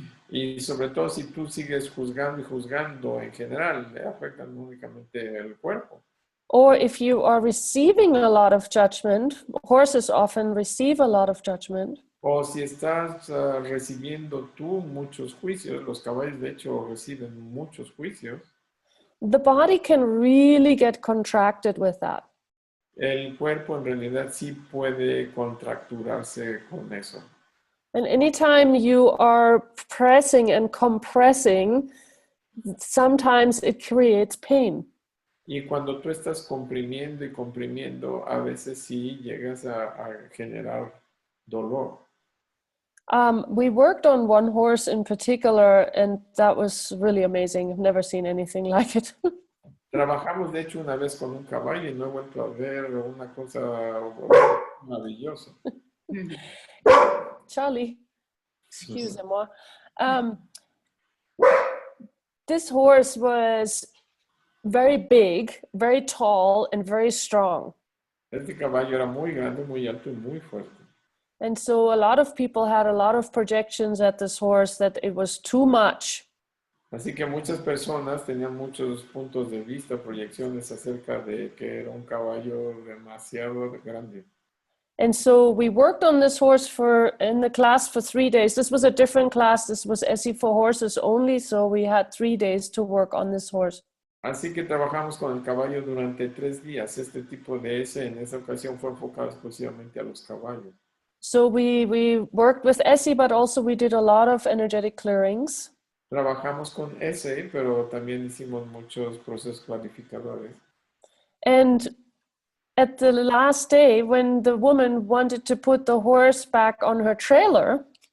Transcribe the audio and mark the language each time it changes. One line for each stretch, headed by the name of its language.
Spanish: Y sobre todo si tú sigues juzgando y juzgando en general, le afectan únicamente el cuerpo.
English: Or if you are receiving a lot of judgment, horses often receive a lot of judgment.
Spanish: O si estás recibiendo tú muchos juicios, los caballos de hecho reciben muchos juicios.
English: The body can really get contracted with that.
Spanish: El cuerpo en realidad sí puede contracturarse con eso.
English: And anytime you are pressing and compressing, sometimes it creates pain.
Spanish: Y cuando tú estás comprimiendo y comprimiendo, a veces sí llegas a generar dolor.
English: We worked on one horse in particular, and that was really amazing. I've never seen anything like it.
Spanish: Trabajamos de hecho una vez con un caballo y no he vuelto a ver una cosa maravillosa.
French: Charlie, excusez-moi.
English: This horse was very big, very tall, and very strong.
Spanish: Este caballo era muy grande, muy alto y muy fuerte.
English: And so a lot of people had a lot of projections at this horse that it was too much.
Spanish: Así que muchas personas tenían muchos puntos de vista, proyecciones acerca de que era un caballo demasiado grande.
English: And so we worked on this horse in the class for 3 days. This was a different class. This was ESSE for horses only. So we had 3 days to work on this horse.
Spanish: Así que trabajamos con el caballo durante 3 días. Este tipo de ESSE en esa ocasión fue enfocado exclusivamente a los caballos.
English: So we worked with ESSE, but also we did a lot of energetic clearings.
Spanish: Trabajamos con ESSE, pero también hicimos muchos procesos clarificadores.
English: And at the last day, when the woman wanted to put the horse back on her trailer,